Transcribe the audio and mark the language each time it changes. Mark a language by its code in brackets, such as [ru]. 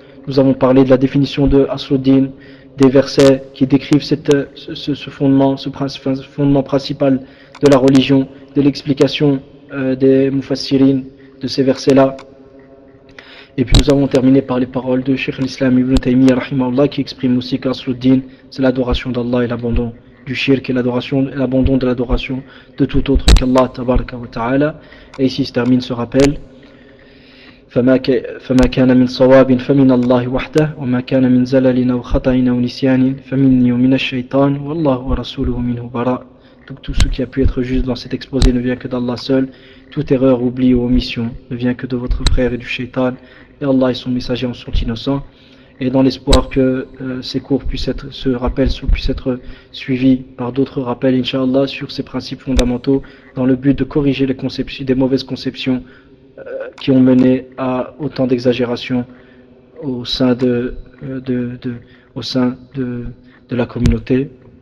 [fr] Nous avons parlé de la définition de Asluddin, des versets qui décrivent ce fondement principal de la religion, de l'explication des Mufassirin de ces versets-là. Et puis nous avons terminé par les paroles de Cheikh l'Islam Ibn Taymiyyah rahimahullah, qui exprime aussi qu'Asluddin, c'est l'adoration d'Allah et l'abandon du shirk et l'abandon de l'adoration de tout autre qu'Allah tabaraka wa ta'ala. Et ici se termine ce rappel. [ar] فما كان من صواب فمن الله وحده وما كان من زلل أو خطأ أو نسيان فمني ومن الشيطان والله ورسوله منه براء. [fr] Donc tout ce qui a pu être juste dans cet exposé ne vient que d'Allah seul. Toute erreur, oubli ou omission ne vient que de votre frère et du shaitan. Et Allah et son messager en sont innocents. Et dans l'espoir que ce rappel puisse être suivi par d'autres rappels, Inch'Allah, sur ces principes fondamentaux, dans le but de corriger les conceptions, des mauvaises conceptions qui ont mené à autant d'exagérations au sein de la communauté.